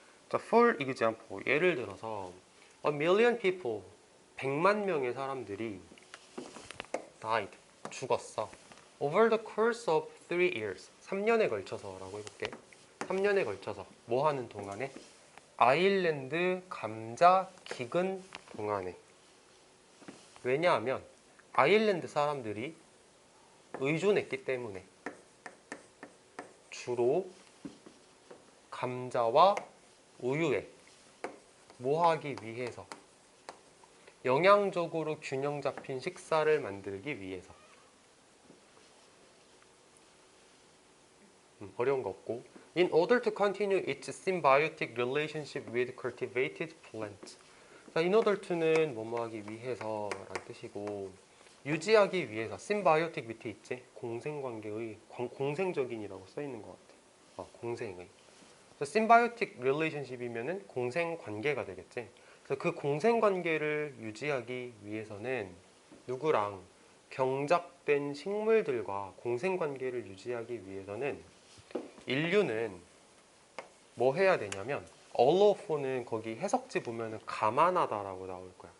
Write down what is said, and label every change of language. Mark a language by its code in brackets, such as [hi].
[ko] 자, [en] for example, [ko] 예를 들어서 [en] a million people, [ko] 100만 명의 사람들이 died, 죽었어. [en] over the course of 3 years, [ko] 3년에 걸쳐서라고 해볼게. 3년에 걸쳐서 뭐 하는 동안에? 아일랜드 감자 기근 동안에. 왜냐하면 아일랜드 사람들이 의존했기 때문에 주로 감자와 우유에 뭐 하기 위해서? 영양적으로 균형 잡힌 식사를 만들기 위해서. 어려운 거 없고. [en] In order to continue its symbiotic relationship with cultivated plants. [ko] 자, in order to는 뭐뭐 하기 위해서라는 뜻이고 유지하기 위해서 symbiotic 밑에 있지? 공생관계의 공생적인이라고 써 있는 것 같아. 공생의. symbiotic relationship이면은 공생관계가 되겠지. 그래서 그 공생관계를 유지하기 위해서는 누구랑 경작된 식물들과 공생관계를 유지하기 위해서는 인류는 뭐 해야 되냐면 all of는 거기 해석지 보면은 감안하다라고 나올 거야.